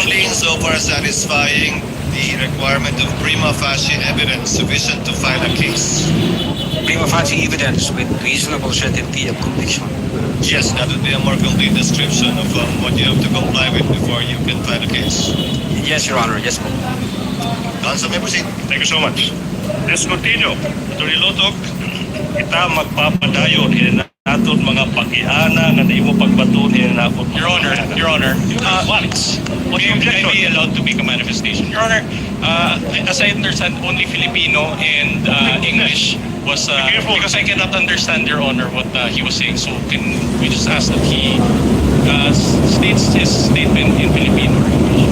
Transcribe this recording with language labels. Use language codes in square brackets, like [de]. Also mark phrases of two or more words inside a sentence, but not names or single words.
[en] Only insofar as satisfying the requirement of prima facie evidence sufficient to file a case. Prima facie evidence with reasonable certainty of conviction. Yes, that would be a more complete description of what you have to comply with before you can file a case. Yes, Your Honor, yes po. Counsel may proceed. Thank you so much. Let's continue. [hil] Attorney Lotok, kita magpapadayon in naton mga pag-iana nga naimo pagbaton in naton. [en] Your Honor, What's your may I objection? be allowed to make a manifestation? Your Honor, as I understand, only Filipino and English was careful. because I cannot understand, Your Honor, what he was saying. So can we just ask that he states his statement in Filipino or English?